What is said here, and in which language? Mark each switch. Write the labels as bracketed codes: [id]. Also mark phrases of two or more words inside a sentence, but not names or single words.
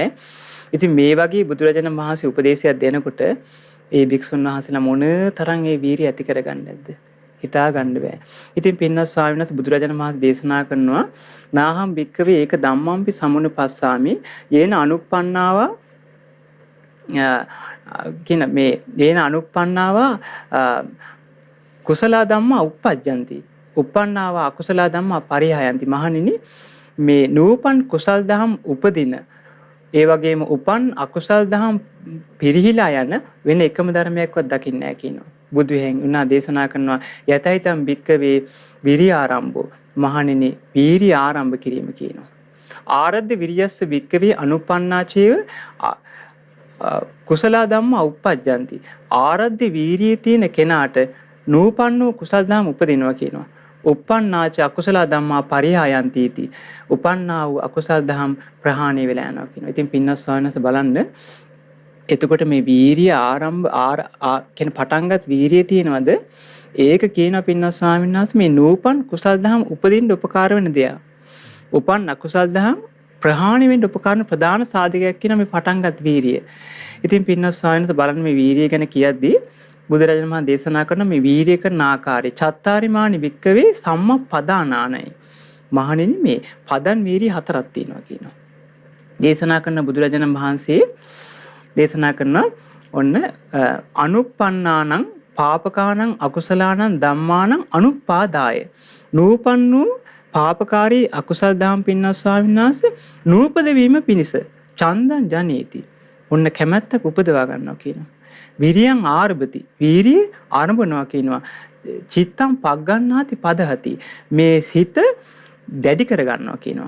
[si] ඉතින් මේ වගේ බුදුරජාණන් වහන්සේ උපදේශයක් දෙනකොට ඒ භික්ෂුන් වහන්සේලා මොන තරම් ඒ වීරිය ඇති කරගන්නේ නැද්ද? හිතා ගන්න බෑ. ඉතින් පින්නස් ස්වාමීන් වහන්සේ බුදුරජාණන් වහන්සේ දේශනා කරනවා [pi] නාහම් භික්කවේ ඒක ධම්මම්පි සමුනුපස්සාමි යේන අනුප්පන්නාවා [si] කියන මේ [pi] යේන අනුප්පන්නාවා කුසල ධම්මා uppajjanti uppannāvā akusala ධම්මා පරිහායන්ති. [si] මහණෙනි මේ නූපන් කුසල් දහම් උපදින ඒ වගේම උපන් අකුසල් දහම් පිරිහිලා යන වෙන එකම ධර්මයක්වත් දකින්නේ නැහැ කියනවා. බුදු වෙහෙන් උනා දේශනා කරනවා [pi] යතයිතම් භික්කවේ විරිය ආරම්භෝ [si] මහණෙනි වීරිය ආරම්භ කිරීම කියනවා. [pi] ආරද්ධ විරියස්ස භික්කවේ අනුපන්නාචේව කුසල ධම්මා uppajjanti. [si] ආරද්ධ වීරිය තියෙන කෙනාට නූපන්නෝ කුසල් දහම් උපදිනවා කියනවා. [pi] uppannāච අකුසල ධම්මා පරිහායන්ති इति. [si] උපන්නා වූ අකුසල් දහම් ප්‍රහාණය වෙලා යනවා කියනවා. ඉතින් පින්නස් ස්වාමීන් වහන්සේ බලන්න එතකොට මේ වීරිය ආරම්භ කියන පටන්ගත් වීරිය තියෙනවද? ඒක කියනවා පින්නස් ස්වාමීන් වහන්සේ මේ නූපන් කුසල් දහම් උපදින්න උපකාර වෙන දෙයක්. උපන් අකුසල් දහම් ප්‍රහාණය වෙන්න උපකාරන ප්‍රධාන සාධකයක් කියන මේ පටන්ගත් වීරිය. ඉතින් පින්නස් ස්වාමීන් වහන්සේ බලන්න මේ වීරිය ගැන කියද්දී බුදුරජාණන් වහන්සේ දේශනා කරන මේ වීරිය කරන ආකාරය [pi] චත්තාරිමානි වික්කවේ සම්මප්පදානානයි. [si] මහණෙනි මේ පදන් වීරිය හතරක් තියෙනවා කියනවා. දේශනා කරන බුදුරජාණන් වහන්සේ දේශනා කරන ඔන්න [pi] අනුප්පන්නානං පාපකානං අකුසලානං ධම්මානං අනුපාදාය. [si] නූපන්නු පාපකාරී අකුසල් දහම් පින්නස් ස්වාමීන් වහන්සේ නූපද වීම පිණිස [pi] චන්දං ජනේති. [si] ඔන්න කැමැත්තක් උපදවා ගන්නවා කියනවා. [pi] විරියං ආරභති [si] වීරිය ආරම්භනවා කියනවා. [pi] චිත්තං පග්ගණ්ණාති පදහති [si] මේ සිත දැඩි කර ගන්නවා කියනවා.